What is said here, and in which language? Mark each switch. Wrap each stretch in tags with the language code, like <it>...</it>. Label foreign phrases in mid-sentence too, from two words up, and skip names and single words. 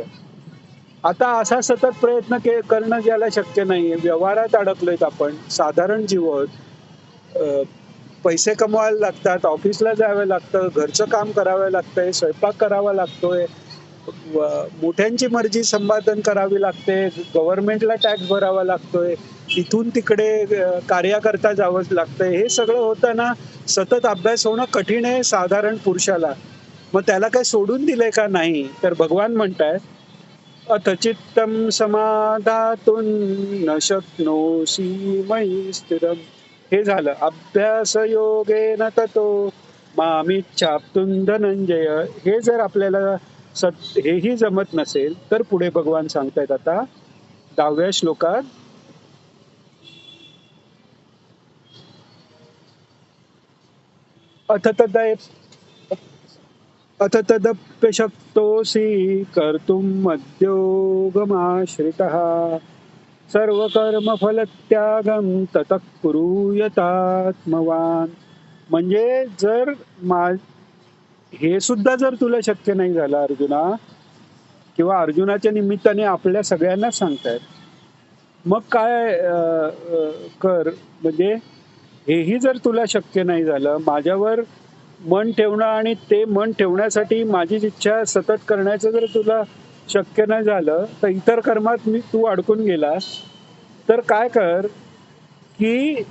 <mr>आता असा सतत प्रयत्न करणं ज्याला शक्य नाहीये, व्यवहारात अडकलोय आपण, साधारण जीव आहोत, पैसे कमवायला लागतात, ऑफिसला जावं लागतं, घरचं काम करावं लागतंय, स्वयंपाक करावा लागतोय, मोठ्यांची मर्जी संपादन करावी लागते, गव्हर्नमेंटला टॅक्स भरावा लागतोय, इथून तिकडे कार्याकरता जावं लागतंय. हे सगळं होताना सतत अभ्यास होणं कठीण आहे साधारण पुरुषाला. मग त्याला काही सोडून दिलंय का? नाही. तर भगवान म्हणतायत</mr> <sa>अथ चित्तम समाधातुं न शक्नोषि मयि स्थिरम.</sa> <mr>हे झालं</mr> <sa>अभ्यास योगेन ततो मामिच्छाप्तुं धनंजय.</sa> <mr>हे जर आपल्याला हेही जमत नसेल तर पुढे भगवान सांगतायत आता 10व्या श्लोकात</mr> <sa>अथ तद अथ तदप्यशक्तोऽसि कर्तुं मद्योगमाश्रितः सर्वकर्मफलत्यागं ततः कुरु यतात्मवान.</sa> <mr>म्हणजे जर हे सुद्धा जर तुला शक्य नाही झालं अर्जुना, किंवा अर्जुनाच्या निमित्ताने आपल्या सगळ्यांना सांगतायत, मग काय कर. म्हणजे हेही जर तुला शक्य नाही झालं, माझ्यावर मन ठेवणं आणि ते मन ठेवण्यासाठी माझी इच्छा सतत करण्याचं जर तुला शक्य नाही झालं, तर इतर कर्मात तू अडकून गेलास, तर काय कर की</mr>